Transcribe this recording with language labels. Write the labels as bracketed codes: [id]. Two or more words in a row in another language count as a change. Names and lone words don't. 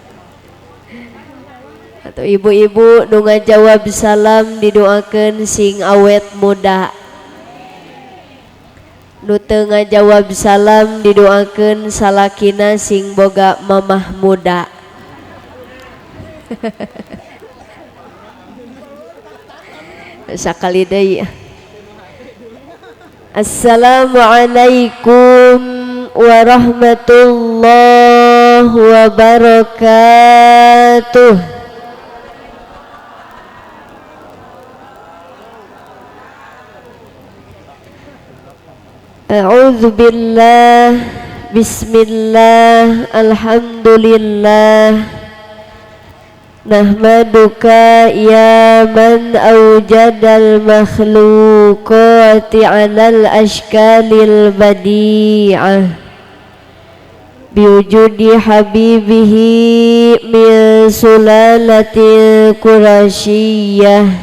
[su] Atau ibu-ibu nu ngajawab salam didoakeun sing awet muda. Nu teu ngajawab salam didoakeun salakina sing boga mamah muda. Sakali deui. [ar] السلام عليكم ورحمة الله وبركاته. أعوذ بالله، بسم الله، الحمد لله. نحمدك يا من أوجد المخلوقات على الأشكال البديعة بوجود حبيبه من السلالة القرشية.